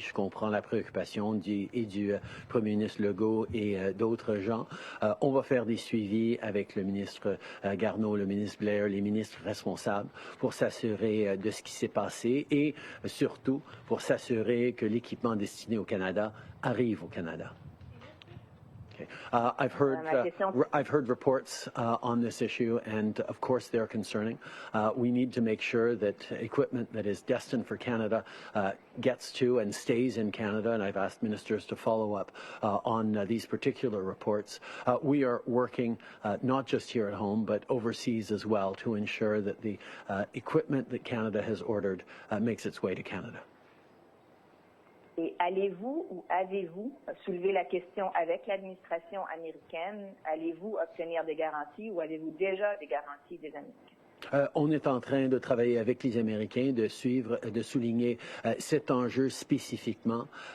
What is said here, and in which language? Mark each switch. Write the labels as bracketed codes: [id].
[fr] Je comprends la préoccupation du Premier ministre Legault et d'autres gens. On va faire des suivis avec le ministre Garneau, le ministre Blair, les ministres responsables pour s'assurer de ce qui s'est passé et surtout pour s'assurer que l'équipement destiné au Canada arrive au Canada. [en] Okay. I've heard reports on this issue, and of course they're concerning. We need to make sure that equipment that is destined for Canada gets to and stays in Canada, and I've asked ministers to follow up on these particular reports. We are working not just here at home, but overseas as well to ensure that the equipment that Canada has ordered makes its way to Canada. [fr] Et allez-vous ou avez-vous soulevé la question avec l'administration américaine? Allez-vous obtenir des garanties ou avez-vous déjà des garanties des Américains? On est en train de travailler avec les Américains, de souligner cet enjeu spécifiquement.